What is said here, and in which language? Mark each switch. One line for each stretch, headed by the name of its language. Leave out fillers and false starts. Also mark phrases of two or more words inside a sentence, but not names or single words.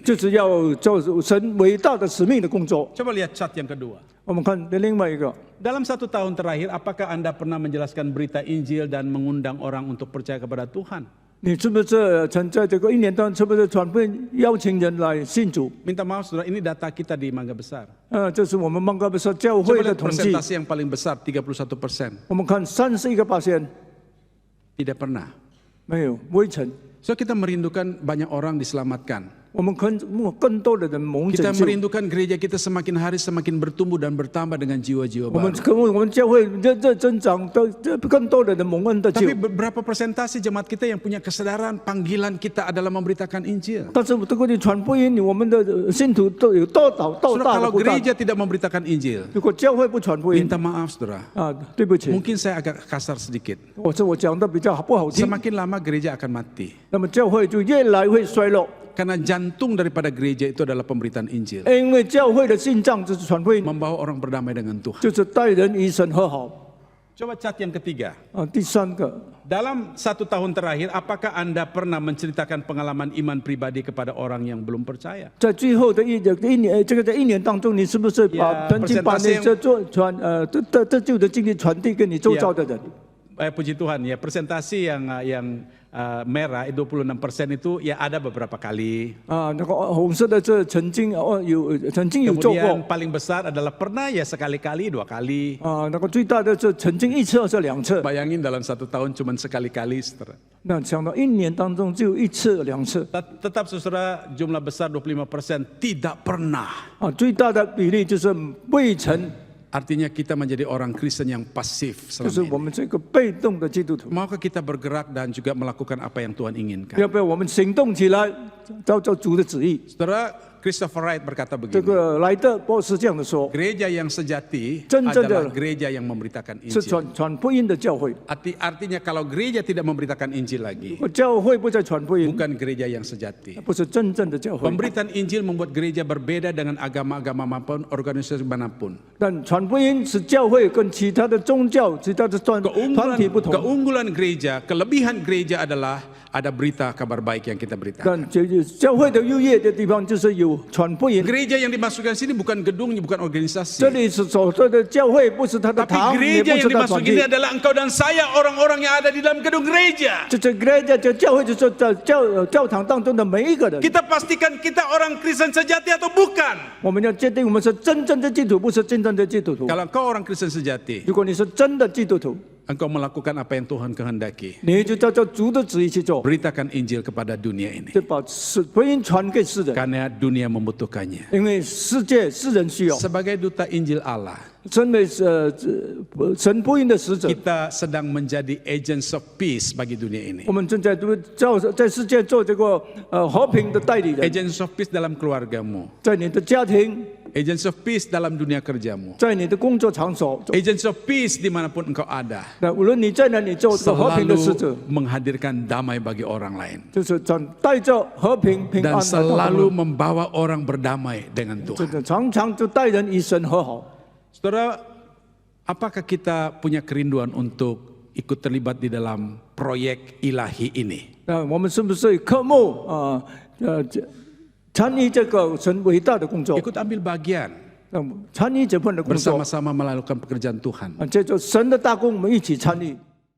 Chinese: 就是要做神伟大的使命的工作。
Indonesian: Coba lihat chart yang kedua.
Chinese: 我们看另外一个，
Indonesian: Dalam 1 tahun terakhir, apakah Anda pernah menjelaskan berita Injil dan mengundang orang untuk percaya kepada Tuhan?
Chinese: 你是不是曾在这个1年当中，是不是传福音邀请人来信主？
Indonesian: Minta maaf saudara, ini data kita di Mangga Besar.
Chinese: 这是我们曼嘎贝萨教
Indonesian: Coba
Chinese: 会的
Indonesian: lihat
Chinese: 统计。
Indonesian: persentase yang paling besar, 31%.
Chinese: 我们看31%，
Indonesian: Tidak pernah.
Chinese: 没有微尘。
Indonesian: So kita merindukan banyak orang diselamatkan.
Chinese: 我们更多的人蒙
Indonesian: Kita
Chinese: 拯救。
Indonesian: merindukan gereja kita semakin hari semakin bertumbuh dan bertambah dengan jiwa-jiwa
Chinese: 我们
Indonesian: baru.
Chinese: 我们教会增长的更多的人蒙恩的救
Indonesian: Tapi。berapa persentase jemaat kita yang punya kesadaran panggilan kita adalah memberitakan Injil?
Chinese: 但是这个传福音，我们的信徒都有多大
Indonesian: Saudara,
Chinese: 的
Indonesian: kalau
Chinese: 不大？
Indonesian: gereja tidak memberitakan Injil,
Chinese: 如果教会不传福音
Indonesian: minta maaf saudara.
Chinese: 对不起，
Indonesian: Mungkin saya agak kasar sedikit.
Chinese: 我讲的比较不好听，
Indonesian: Semakin lama gereja akan mati.
Chinese: 那么教会就越来会衰落，
Indonesian: Karena jantung daripada gereja itu adalah pemberitaan Injil.
Chinese: 因为教会的心脏就是传福音，
Indonesian: Membawa orang berdamai dengan Tuhan.
Chinese: 就是带人与神和好。
Indonesian: Coba cat yang ketiga.
Chinese: 第三个，
Indonesian: Dalam 1 tahun terakhir, apakah Anda pernah menceritakan pengalaman iman pribadi kepada orang yang belum percaya?
Chinese: 在最后的一年，这个在1年当中，你是不是曾经把你这这旧的经历传递给你周遭的人？
Indonesian: Puji Tuhan ya, persentase yang merah 26% itu ya ada beberapa kali.
Chinese: 那个红色的这曾经有做过
Indonesian: Kemudian paling besar adalah pernah ya sekali-kali, 2 kali.
Chinese: 那个最大的这曾经1次或者2次。
Indonesian: Bayangin dalam 1 tahun cuma sekali-kali, saudara.
Chinese: 那想到1年当中只有1次2次
Indonesian: Tetap saudara, jumlah besar 25% tidak pernah.
Chinese: 最大的比例就是未曾，
Indonesian: Artinya kita menjadi orang Kristen yang pasif
Chinese: 就是
Indonesian: selama
Chinese: 我
Indonesian: ini.
Chinese: 们这个被动的基督徒。
Indonesian: Maukah kita bergerak dan juga melakukan apa yang Tuhan inginkan?
Chinese: 要不要我们行动起来，照主的旨意？
Indonesian: Saudara, Christopher Wright berkata
Chinese: 这
Indonesian: begini.
Chinese: 个莱特波斯这样的说，
Indonesian: Gereja yang sejati
Chinese: 真正的
Indonesian: adalah gereja yang memberitakan
Chinese: 是
Indonesian: Injil.
Chinese: 传福音的教会。
Indonesian: Artinya kalau gereja tidak memberitakan Injil lagi,
Chinese: 教会不再传福音，
Indonesian: bukan gereja yang sejati.
Chinese: 不是真正的教会。
Indonesian: Pemberitaan Injil membuat gereja berbeda dengan agama-agama manapun, organisasi manapun.
Chinese: 但传福音使教会跟其他的宗教、其他的团体不同。
Indonesian: Keunggulan gereja, kelebihan gereja adalah ada berita kabar baik yang kita beritakan.
Chinese: 但教会的优越的地方就是有传福音。
Indonesian: Gereja yang dimasukkan sini bukan gedungnya, bukan organisasi.
Chinese: 这里是所说的教会，不是他的
Indonesian: Tapi
Chinese: 堂，也
Indonesian: gereja
Chinese: 不
Indonesian: yang
Chinese: 是他团
Indonesian: dimasukin
Chinese: 体
Indonesian: ini。adalah engkau dan saya, orang-orang yang ada di dalam gedung gereja.
Chinese: 这gereja 这教会就是在教堂当中的每一个人。
Indonesian: Kita pastikan kita orang Kristen sejati atau bukan.
Chinese: 我们要界定我们是真正的基督徒，不是真正的基督徒。
Indonesian: Kalau engkau orang Kristen sejati,
Chinese: 如果你是真的基督徒，
Indonesian: engkau melakukan apa yang Tuhan kehendaki.
Chinese: 你就照主的旨意去做，
Indonesian: Beritakan Injil kepada dunia ini.
Chinese: 就把福音传给世人，
Indonesian: Karena dunia membutuhkannya.
Chinese: 因为世人需要。
Indonesian: Sebagai duta Injil Allah,
Chinese: 身为神福音的使者，
Indonesian: kita sedang menjadi
English: agents of peace
Indonesian: bagi dunia ini.
Chinese: 我们正在在世界做这个和平的代理人，
English: Agents of peace
Indonesian: dalam keluargamu.
Chinese: 在你的家庭，
English: Agents of peace
Indonesian: dalam dunia kerjamu.
Chinese: 在你的工作场所。
English: Agents of peace
Indonesian: dimanapun engkau ada.
Chinese: 那无论你在哪里做这个和平的使者，
Indonesian: Selalu menghadirkan damai bagi orang lain.
Chinese: 就是带着和平平
Indonesian: Dan
Chinese: 安来到我
Indonesian: selalu
Chinese: 们，
Indonesian: membawa orang berdamai dengan
Chinese: 这
Indonesian: Tuhan.
Chinese: 个常常就带人与神和好。
Indonesian: Saudara, apakah kita punya kerinduan untuk ikut terlibat di dalam proyek ilahi ini?
Chinese: 那我们是不是渴慕参与这个神伟大的工作？
Indonesian: Ikut ambil bagian
Chinese: 参与这份的工作，
Indonesian: bersama-sama melakukan pekerjaan Tuhan.
Chinese: 这就神的大工，我们一起参与。